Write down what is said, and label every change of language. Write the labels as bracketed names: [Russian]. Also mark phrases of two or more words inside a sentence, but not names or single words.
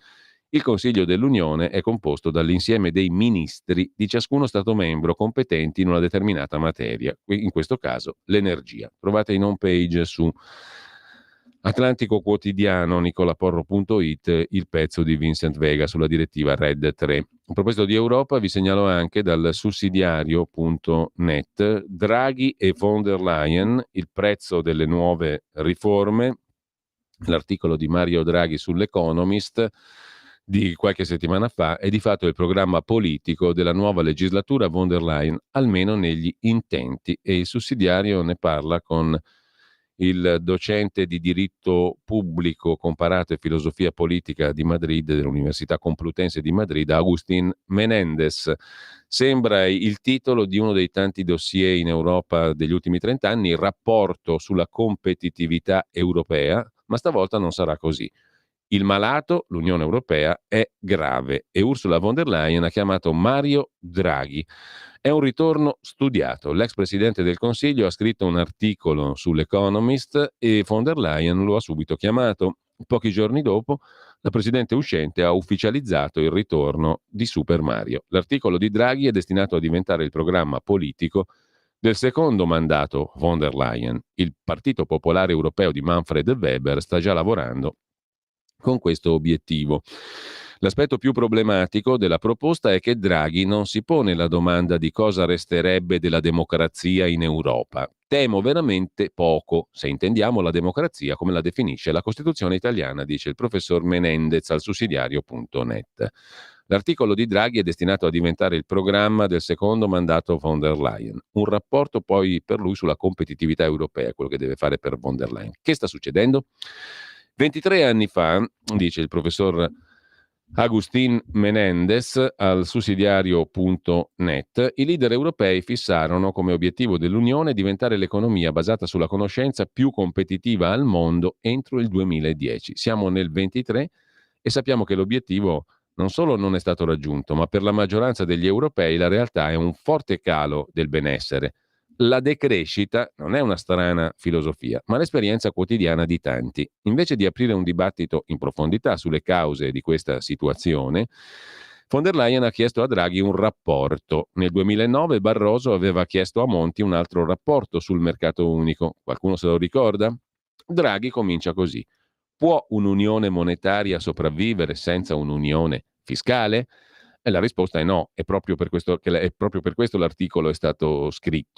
[Italian] Il Consiglio dell'Unione è composto dall'insieme dei ministri di ciascuno Stato membro competenti in una determinata materia, in questo caso l'energia. Trovate in home page su Atlantico Quotidiano, nicolaporro.it, il pezzo di Vincent Vega sulla direttiva RED 3. A proposito di Europa, vi segnalo anche dal sussidiario.net Draghi e von der Leyen, il prezzo delle nuove riforme, l'articolo di Mario Draghi sull'Economist di qualche settimana fa è di fatto il programma politico della nuova legislatura von der Leyen, almeno negli intenti, e il sussidiario ne parla con il docente di diritto pubblico comparato e filosofia politica di Madrid, dell'Università Complutense di Madrid, Agustín Menéndez. Sembra il titolo di uno dei tanti dossier in Europa degli ultimi 30 anni, il rapporto sulla competitività europea, ma stavolta non sarà così. Il malato, l'Unione Europea, è grave e Ursula von der Leyen ha chiamato Mario Draghi. È un ritorno studiato. L'ex presidente del Consiglio ha scritto un articolo sull'Economist e von der Leyen lo ha subito chiamato. Pochi giorni dopo, la presidente uscente ha ufficializzato il ritorno di Super Mario. L'articolo di Draghi è destinato a diventare il programma politico del secondo mandato von der Leyen. Il Partito Popolare Europeo di Manfred Weber sta già lavorando con questo obiettivo. L'aspetto più problematico della proposta è che Draghi non si pone la domanda di cosa resterebbe della democrazia in Europa. Temo veramente poco, se intendiamo la democrazia come la definisce la Costituzione italiana, dice il professor Menendez al sussidiario.net. L'articolo di Draghi è destinato a diventare il programma del secondo mandato von der Leyen, un rapporto poi per lui sulla competitività europea, quello che deve fare per von der Leyen. Che sta succedendo? 23 anni fa, dice il professor Agustín Menendez al sussidiario.net, i leader europei fissarono come obiettivo dell'Unione diventare l'economia basata sulla conoscenza più competitiva al mondo entro il 2010. Siamo nel 23 e sappiamo che l'obiettivo non solo non è stato raggiunto, ma per la maggioranza degli europei la realtà è un forte calo del benessere. La decrescita non è una strana filosofia, ma l'esperienza quotidiana di tanti. Invece di aprire un dibattito in profondità sulle cause di questa situazione, von der Leyen ha chiesto a Draghi un rapporto. Nel 2009 Barroso aveva chiesto a Monti un altro rapporto sul mercato unico. Qualcuno se lo ricorda? Draghi comincia così. Può un'unione monetaria sopravvivere senza un'unione fiscale? E la risposta è no, è proprio per questo l'articolo è stato scritto.